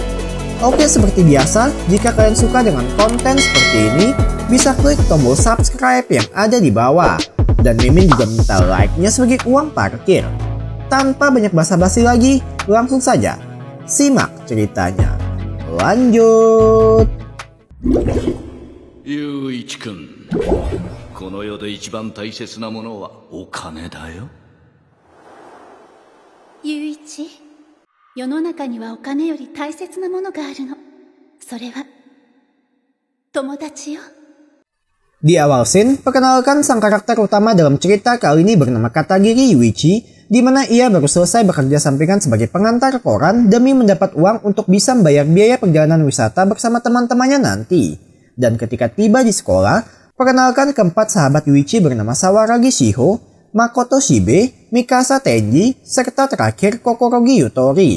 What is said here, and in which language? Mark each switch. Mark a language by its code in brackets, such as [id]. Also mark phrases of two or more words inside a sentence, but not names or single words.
[id] Oke, seperti biasa, jika kalian suka dengan konten seperti ini, bisa klik tombol subscribe yang ada di bawah. Dan Mimin juga minta like-nya sebagai uang parkir. Tanpa banyak basa-basi lagi, langsung saja simak ceritanya. Lanjut. [ja] Yuichi-kun, この世で一番大切なものはお金だよ。ユイチ、世の中にはお金より大切なものがあるの。それは友達よ。 [id] Di awal scene, perkenalkan sang karakter utama dalam cerita kali ini bernama Katagiri Yuichi, di mana ia baru selesai bekerja sampingan sebagai pengantar koran demi mendapat uang untuk bisa membayar biaya perjalanan wisata bersama teman-temannya nanti. Dan ketika tiba di sekolah, perkenalkan keempat sahabat Yuichi bernama Sawaragi Shiho, Makoto Shibe, Mikasa Tenji, serta terakhir Kokorogi Yutori.